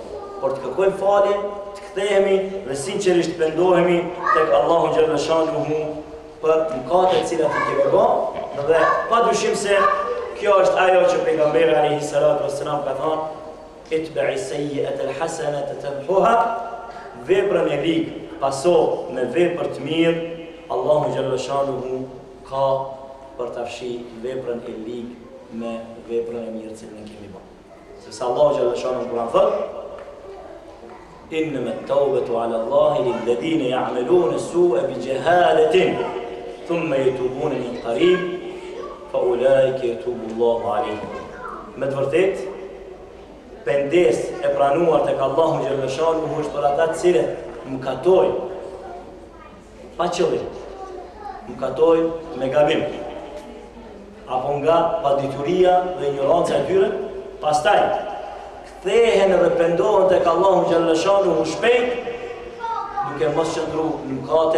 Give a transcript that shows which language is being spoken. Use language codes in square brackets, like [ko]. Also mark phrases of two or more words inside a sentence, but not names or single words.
[sq] por të kërkojmë falje, të kthehemi dhe sinqerisht pendohemi tek [ar] الله جل شأنه [sq] për mëkatet të cilat i kemi bërë, dhe padyshim se kjo është ajo që pejgamberi [ar] عليه الصلاة والسلام [sq] ka thënë: [ar] "أتبع السيئة الحسنة تمحها", [sq] veprën e ligë paso me vepër të mirë, [ar] الله جل شأنه [sq] ka për ta fshirë veprën e ligë me veprën e mirë që ne kemi bërë. Sepse [ar] الله جل شأنه [sq] Kur'an thotë: [ar] "إنما التوبة على الله للذين يعملون السوء بجهالة ثم يتوبون من قريب فأولئك يتوب الله عليهم." [sq] Me të vërtetë, pendes e pranuar tek [ar] الله جل شأنه [sq] është për ata të cilët mëkatojnë pa qëllim, mëkatojnë me gabim, apo nga padituria dhe ignoranca e tyre, pastaj kthehen dhe pendohen tek [ar] الله جل شأنه [sq] shpejt, duke mos qëndru në mëkate.